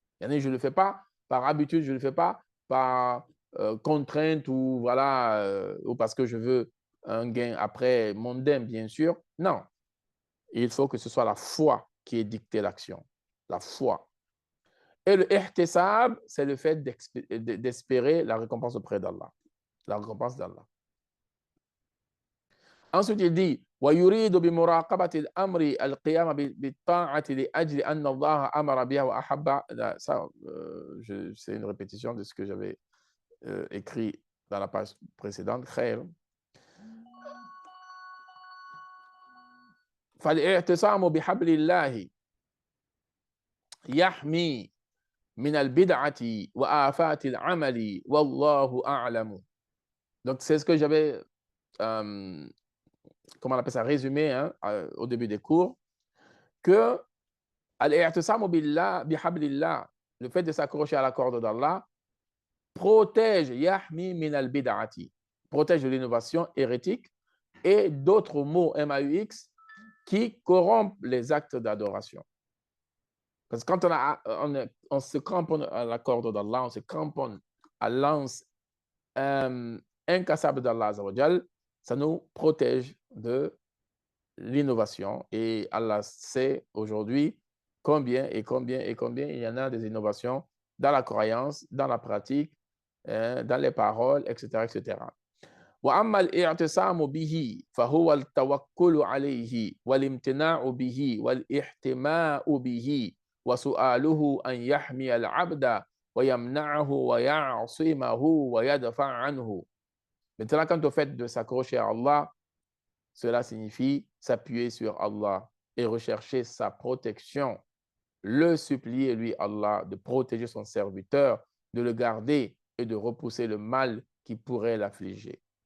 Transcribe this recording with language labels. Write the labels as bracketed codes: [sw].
[fr] Je ne le fais pas par habitude, je ne le fais pas par contrainte ou, voilà, ou parce que je veux un gain après mondain, bien sûr. Non. Il faut que ce soit la foi qui ait dicté l'action. La foi. Et le ihtisab, c'est le fait d'espérer la récompense auprès d'Allah. La récompense d'Allah. Ensuite, il dit [ar] ويريد بمراقبة الأمر القيام بالطاعة لأجل أن الله أمر بها وأحب. [fr] Ça, c'est une répétition de ce que j'avais écrit dans la page précédente. [ar] خير. فالاعتصام بحبل الله يحمي من البدعة وآفات العمل والله أعلم. [fr] Donc, c'est ce que j'avais comment on appelle ça, résumé au début des cours, que al-i'tisamu billah, bihablillah, le fait de s'accrocher à la corde d'Allah, protège [ar] yahmi min al-bid'ati, [fr] protège de l'innovation hérétique et d'autres mots MAUX qui corrompent les actes d'adoration. Parce que quand on se cramponne à la corde d'Allah, on se cramponne à l'anse incassable d'Allah, ça nous protège de l'innovation. Et Allah sait aujourd'hui combien il y en a des innovations dans la croyance, dans la pratique, dans les paroles, etc. etc. [ar] وأما الاعتصام به فهو التوكل عليه والامتناع به والاحتماء به وسؤاله أن يحمي العبد ويمنعه ويعصمه ويدفع عنه. [fr] Maintenant, quant au fait de s'accrocher à Allah, cela signifie s'appuyer sur Allah et rechercher sa protection, le supplier, lui, Allah, de protéger son serviteur, de le garder et de repousser le mal qui pourrait l'affliger.